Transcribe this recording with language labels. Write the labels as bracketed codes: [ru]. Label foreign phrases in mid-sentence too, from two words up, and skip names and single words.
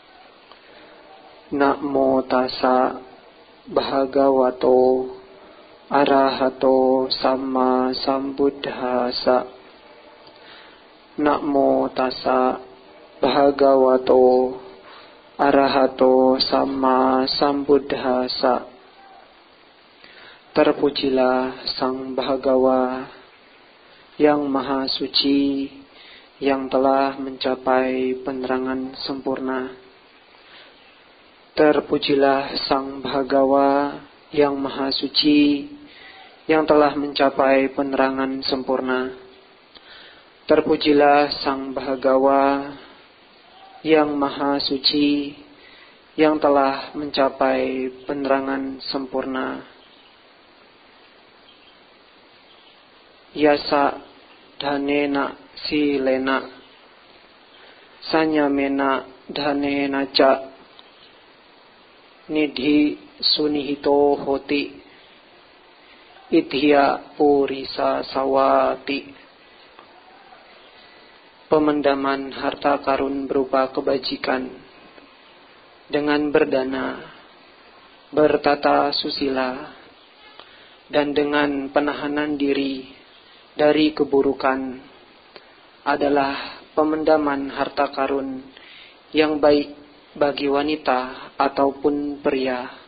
[pi] Namo tassa bhagavato arahato samma sambuddhassa. Namo tassa bhagavato arahato samma sambuddhassa. [id] Terpujilah Sang Bhagawa yang Maha Suci, yang telah mencapai penerangan sempurna. Terpujilah Sang Bhagawa yang Maha Suci, yang telah mencapai penerangan sempurna. Terpujilah Sang Bhagawa yang Maha Suci, yang telah mencapai penerangan sempurna. [pi] Yasa dhanena silena sanyamena dhanena ca nidhi sunihito hoti idhya purisa sawati. [id] Pemendaman harta karun berupa kebajikan dengan berdana, bertata susila, dan dengan penahanan diri dari keburukan adalah pemendaman harta karun yang baik bagi wanita ataupun pria.